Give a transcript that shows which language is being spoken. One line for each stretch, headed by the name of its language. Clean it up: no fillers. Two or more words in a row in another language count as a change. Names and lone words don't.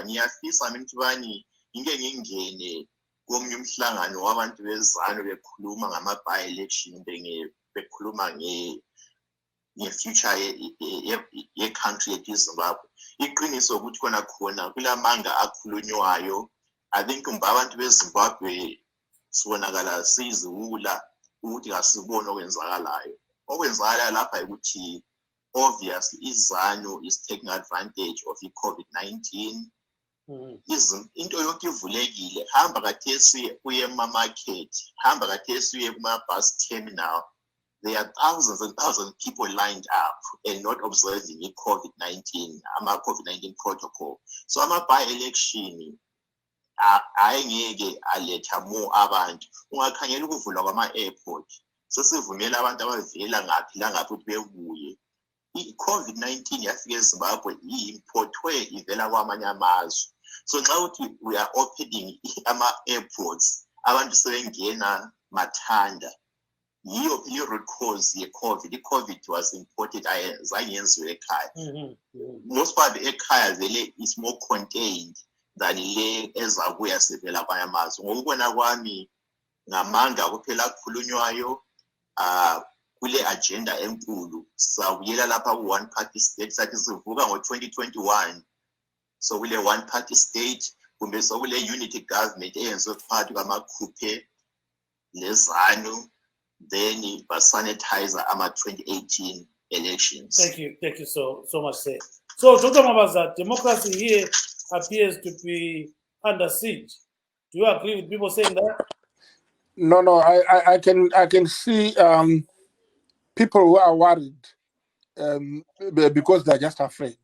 North Ndebele: Ngiyafisa mina ukuthi bani ngike ngingene komunye umhlangano wabantu bezano bekhuluma ngama-by-election bekhuluma nge-future ye-country yethu iZimbabwe. Iqiniso ukuthi khona kulamanga akhulunywayo.
English: I think
North Ndebele: abantu beZimbabwe sibonakala siziwula ukuthi kasibone okwenzakalayo. Okwenzakalayo lapha ukuthi
English: obviously iZanu is taking advantage of i-COVID-19.
North Ndebele: Into yonke ivulekile. Hamba kathesi uye ema-market, hamba kathesi uye kuma-bus terminal.
English: There are thousands and thousands of people lined up and not observing i-COVID-19, ama-COVID-19 protocol.
North Ndebele: So ama-by-election ayengeke aletha more abantu. Ungakhangela ukuvulwa kwama-airport, sesivumela abantu abavela ngaphi langaphi ukuthi bebuye. I-COVID-19 yafika eZimbabwe i-importwe ivela kwamanye amazwe. So nxa uthi
English: we are opening
North Ndebele: ama-airports, abantu sebengena mathanda. Yiyo phela i-
English: root cause
North Ndebele: ye-COVID.
English: I-COVID was imported,
North Ndebele: zange yenziwe ekhaya.
English: Most part
North Ndebele: ekhaya vele
English: is more contained than
North Ndebele: le ezakuya sevela kwamanye amazwe. Ngokubona kwami ngamanga kuphela akhulunywayo kule agenda enkulu. Sawuyela lapha ku-
English: one party state
North Ndebele: sathi sivuka ngo-2021. So kule
English: one party state
North Ndebele: kumbe sokule
English: unity government
North Ndebele: eyenziwe phakathi kwamakhuphe lezanu, then basanitizer ama-2018 elections.
English: Thank you so much, sir. So Dr. Mabaza, democracy here appears to be under siege. Do you agree with people saying that? No, I can see people who are worried because they're just afraid.